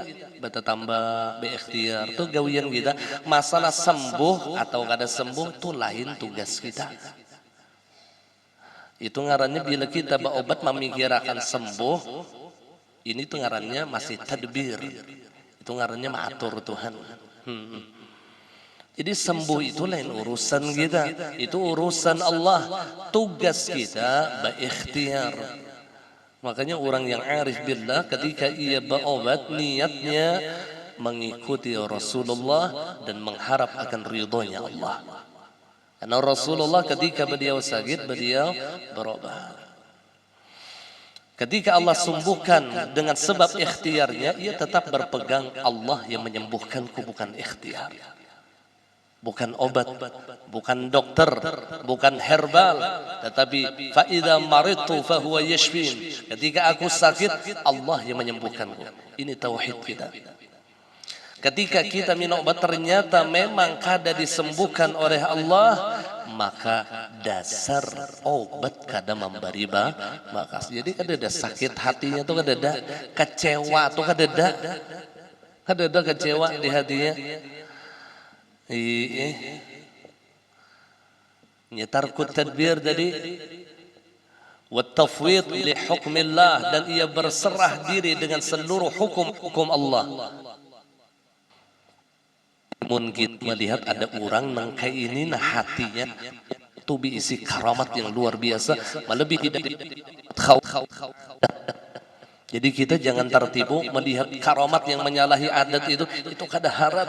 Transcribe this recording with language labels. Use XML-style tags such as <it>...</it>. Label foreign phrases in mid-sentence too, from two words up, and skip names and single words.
<bjn>Bata tambah berikhtiar tuh gawian kita. Masalah sembuh atau kada sembuh tuh lain tugas kita. Itu ngarannya bila kita berobat memikirkan sembuh, ini tuh ngarannya masih tadbir. Itu ngarannya mengatur Tuhan. Jadi sembuh itu lain urusan kita, itu urusan Allah. Tugas kita berikhtiar.</bjn> <id>Makanya orang yang</id> <ar>عارف بالله</ar> <id>ketika ia berobat niatnya mengikuti Rasulullah dan mengharap akan ridhonya Allah. Karena Rasulullah ketika beliau sakit beliau berobat. Ketika Allah sembuhkan dengan sebab ikhtiarnya, ia tetap berpegang Allah yang menyembuhkanku, bukan ikhtiar. Bukan obat, bukan dokter, bukan herbal, tetapi</id> <ar>فإذا مرضت فهو يشفين.</ar> <id>Ketika aku sakit, Allah yang menyembuhkanku.</id> <bjn>Ini tauhid kita. Ketika kita minum obat ternyata memang kada disembuhkan oleh Allah, maka dasar obat kada memberi bakas. Jadi kada ada sakit hatinya tuh, kada ada kecewa tuh, kada ada kecewa di hatinya.</bjn> <ar>ترك التدبير tadi والتفويض لحكم الله,</ar> <id>dan ia berserah diri dengan seluruh hukum Allah.</id> <bjn>Mun kita melihat ada orang nang kayak ini, nah hatinya tuh diisi karamat yang luar biasa, melebihi dari jadi kita jangan tertipu melihat karamat yang menyalahi adat itu kada harap.</bjn>